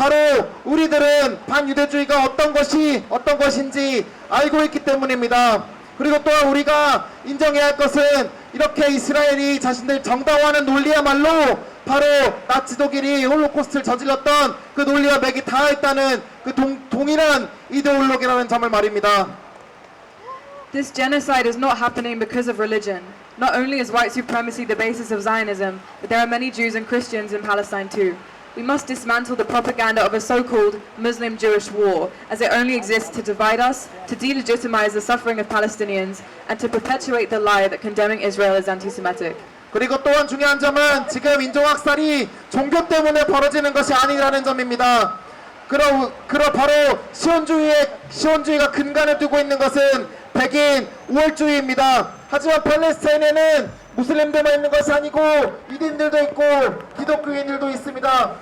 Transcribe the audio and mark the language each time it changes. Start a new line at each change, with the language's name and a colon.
Korean: 바로 우리들은 반유대주의가 어떤 것인지 알고 있기 때문입니다. 그리고 또한 우리가 인정해야 할 것은 이렇게 이스라엘이 자신들 정당화하는 논리야말로 바로 나치 독일이 홀로코스트를 저질렀던 그 논리와 맥이 닿아있다는 그 동일한 이데올로기라는 점을 말입니다.
English: This genocide is not happening because of religion. Not only is white supremacy the basis of Zionism, but there are many Jews and Christians in Palestine too. We must dismantle the propaganda of a so-called Muslim-Jewish war, as it only exists to divide us, to delegitimize the suffering of Palestinians, and to perpetuate the lie that condemning Israel is anti-Semitic.
Korean: 그리고 또한 중요한 점은 지금 인종학살이 종교 때문에 벌어지는 것이 아니라는 점입니다. 바로 시온주의가 근간을 두고 있는 것은 백인 우월주의입니다. 하지만 팔레스타인에는 무슬림들만 있는 것이 아니고 유대인들도 있고 기독교인들도 있습니다.